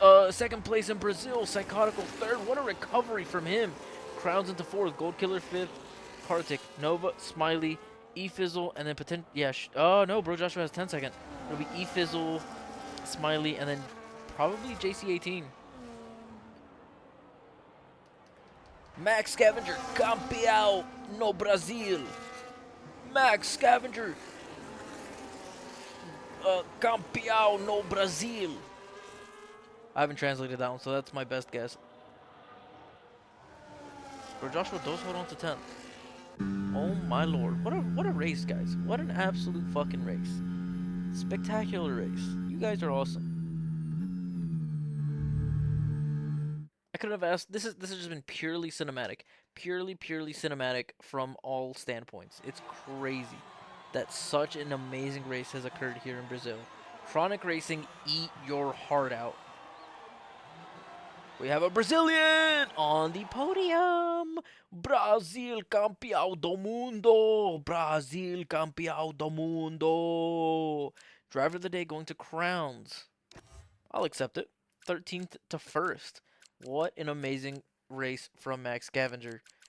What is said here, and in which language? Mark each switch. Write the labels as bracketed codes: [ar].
[en] Second place in Brazil. Psychotical third. What a recovery from him. Crowns into fourth. Gold Killer fifth. Kartik, Nova, Smiley, E-Fizzle, and then potential. Yeah. Oh no, Bro Joshua has 10 second. It'll be E-Fizzle, Smiley, and then probably JC18. [pt] Max Scavenger, campeão no Brasil. Max Scavenger, campeão no Brasil. [en] I haven't translated that one, so that's my best guess. Bro Joshua does hold on to 10th. Oh my lord. What a race, guys. What an absolute fucking race. Spectacular race. You guys are awesome. I could have asked this has just been purely cinematic. Purely cinematic from all standpoints. It's crazy that such an amazing race has occurred here in Brazil. Kronik Racing, eat your heart out. We have a Brazilian on the podium. [pt] Brasil campeão do mundo. Brasil campeão do mundo. [en] Driver of the day going to Crowns. I'll accept it. 13th to 1st. What an amazing race from Max Scavenger.